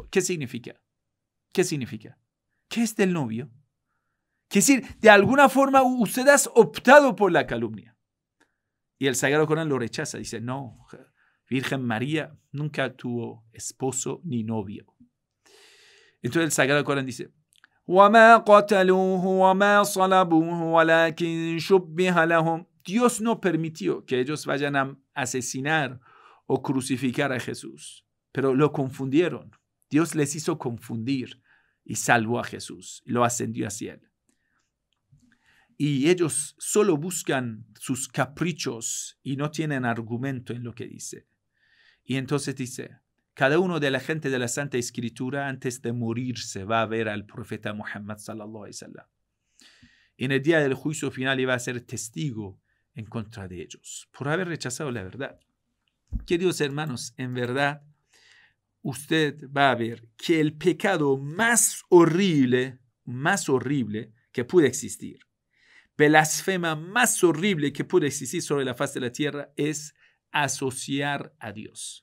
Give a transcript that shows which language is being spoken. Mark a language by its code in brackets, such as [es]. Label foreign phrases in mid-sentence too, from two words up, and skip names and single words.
[es] ¿Qué significa? ¿Qué significa? ¿Qué es del novio? Quiere decir, de alguna forma usted ha optado por la calumnia. Y el Sagrado Corán lo rechaza. Dice, no, Virgen María nunca tuvo esposo ni novio. Entonces el Sagrado Corán dice, [ar] وَمَا قَتَلُوهُ وَمَا صَلَبُوهُ وَلَكِنْ شُبِّهَ لَهُمْ. [es] Dios no permitió que ellos vayan a asesinar o crucificar a Jesús, pero lo confundieron. Dios les hizo confundir y salvó a Jesús, lo ascendió hacia él. Y ellos solo buscan sus caprichos y no tienen argumento en lo que dice. Y entonces dice, cada uno de la gente de la Santa Escritura antes de morirse va a ver al profeta Muhammad [ar] صلى الله عليه وسلم. [es] En el día del juicio final iba a ser testigo en contra de ellos por haber rechazado la verdad. Queridos hermanos, en verdad, usted va a ver que el pecado más horrible que puede existir, blasfema más horrible que puede existir sobre la faz de la tierra es asociar a Dios.